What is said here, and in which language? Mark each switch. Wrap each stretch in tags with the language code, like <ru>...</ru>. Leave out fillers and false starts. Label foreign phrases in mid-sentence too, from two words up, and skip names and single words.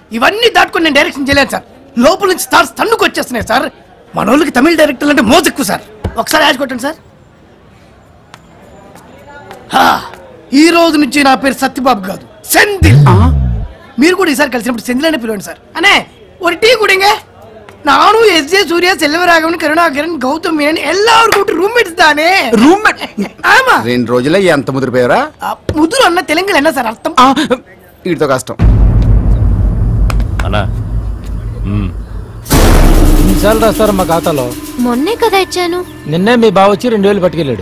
<te>ఇవన్నీ దాటుకొని నేను డైరెక్షన్ చేయలేను సార్. లోపల నుంచి స్టార్స్ తన్నుకు వచ్చేస్తున్నాయి సార్. మన వాళ్ళకి తమిళ డైరెక్టర్లు అంటే మోజు ఎక్కువ సార్. ఒకసారి యాజ్ కొట్టండి సార్. ఈ రోజు నుంచి నా పేరు సత్యబాబు కాదు, సెంధిల్. మీరు కూడా ఈసారి కలిసినప్పుడు సెంధిల్ అనే పిలవండి సార్.</te> <ta>అనే ஒரு டீ குடிங்க. நானும் எஸ்ஜே சூர்யா, செல்வராகவன், கருணாகரன், கௌதம் மீனன் எல்லாரும் கூட்டு రూమ్మేట్స్ தானே.</ta> <te>రూమ్మేట్?</te> <ta>ఆమా.</ta> <te>2 రోజులే ఎంత ముదిరిపోయారా? ముదురు అన్న తెలుగులో என்ன సార్ అర్థం? వీటితో కష్టం అన్నా. ఎన్నిసార్లు రాస్తారు మా ఖాతాలో? మొన్నే కదా ఇచ్చాను. నిన్నే మీ బావ వచ్చి 2000 పట్టుకెళ్ళాడు.</te>